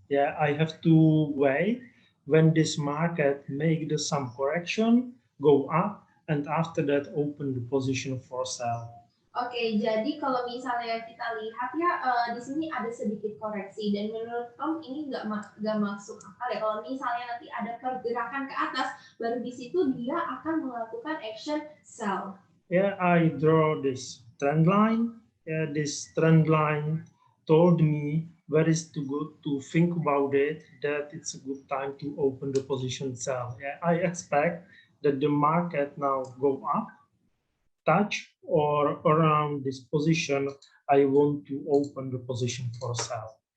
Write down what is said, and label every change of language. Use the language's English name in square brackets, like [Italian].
[English] Yeah, I have to wait when this market make some correction, go up, and after that open the position for sell. [Indonesian] Oke, jadi kalau misalnya kita lihat ya di sini ada sedikit koreksi, dan menurut Tom ini nggak masuk akal ya. Kalau misalnya nanti ada pergerakan ke atas, baru di situ dia akan melakukan action sell. [English] Yeah, I draw this trend line. Yeah, this trend line told me where is to go to think about it, that it's a good time to open the position sell. Yeah, I expect that the market now go up, touch or around this position, I want to open the position for sell.